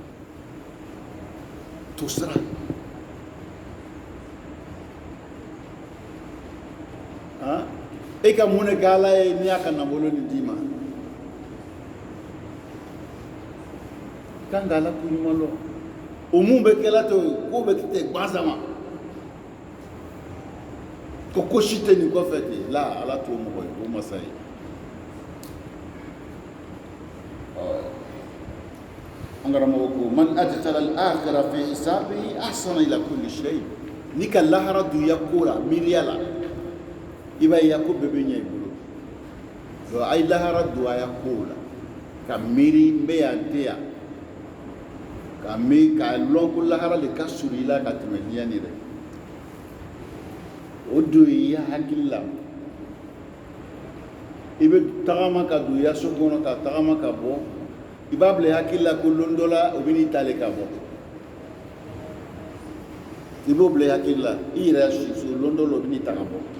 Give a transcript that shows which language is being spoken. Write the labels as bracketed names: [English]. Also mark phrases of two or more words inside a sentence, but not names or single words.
[Bambara] e ka mun de kɛ ala ye n'i y'a ka nafolo nin d'i ma kan ka ala ko ɲuman dɔn o mun bɛ kɛla to ko bɛ kɛ gansan ma ko si tɛ nin kɔfɛ ten la ala t'o mɔgɔ ye o masa ye an karamɔgɔ ko [Arabic] من أدخل الآخرة في حسابه أحسن إلى كل شيء [Bambara] ni ka lahara dunya ko la miiriya la i b'a ye ko bɛɛ bɛ ɲɛ i bolo a ye lahara dunya ko la ka miiri n bɛ yan tɛ yan ka lɔn ko lahara le ka surun i la ka tɛmɛ diɲɛ nin dɛ o don i ya hakili la i bɛ tagama ka don i ya so kɔnɔ ka tagama ka bɔ i b'a bila i hakili la ko lon dɔ la o bɛ n'i tale ka bɔ i b'o bila i hakili la i yɛrɛ so lon dɔ la o bɛ n'i ta ka bɔ